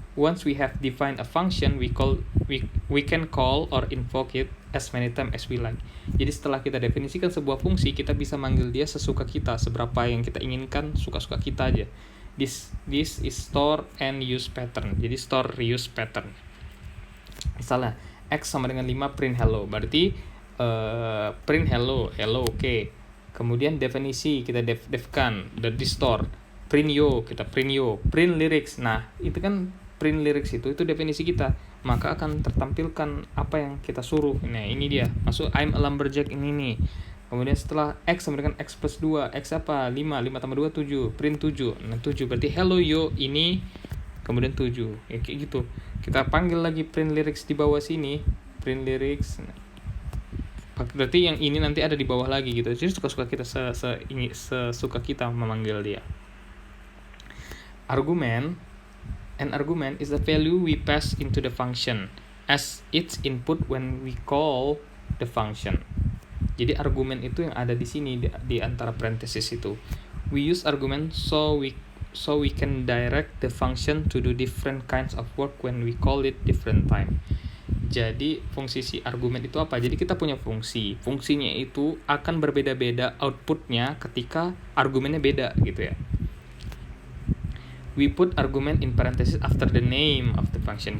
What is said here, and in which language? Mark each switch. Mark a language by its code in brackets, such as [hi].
[en] Once we have defined a function, we can call or invoke it as many times as we like. [id] Jadi setelah kita definisikan sebuah fungsi, kita bisa manggil dia sesuka kita, seberapa yang kita inginkan, suka-suka kita aja. [en] This is store and use pattern. [id] Jadi store reuse pattern. Misalnya x sama dengan 5, print hello. Berarti print hello, oke. Kemudian definisi kita defkan dari store. Print yo, kita print yo. Print lyrics. Nah, itu kan print lyrics itu definisi kita, maka akan tertampilkan apa yang kita suruh. Nah, ini dia, masuk [en] I'm a lumberjack [id] ini nih. Kemudian setelah x sama dengan x plus 2, x apa? 5 tambah 2 7, print 7. Nah, 7 berarti hello yo ini, kemudian 7. Ya, kayak gitu. Kita panggil lagi print lyrics di bawah sini, print lyrics. Berarti yang ini nanti ada di bawah lagi gitu. Jadi suka-suka kita sesuka kita memanggil dia. [en] An argument is the value we pass into the function as its input when we call the function. [id] Jadi argumen itu yang ada di sini di antara parenthesis itu. [en] We use argument so we can direct the function to do different kinds of work when we call it different time. [id] Jadi fungsi si argumen itu apa? Jadi kita punya fungsinya itu akan berbeda-beda outputnya ketika argumennya beda gitu ya. [en] We put argument in parenthesis after the name of the function.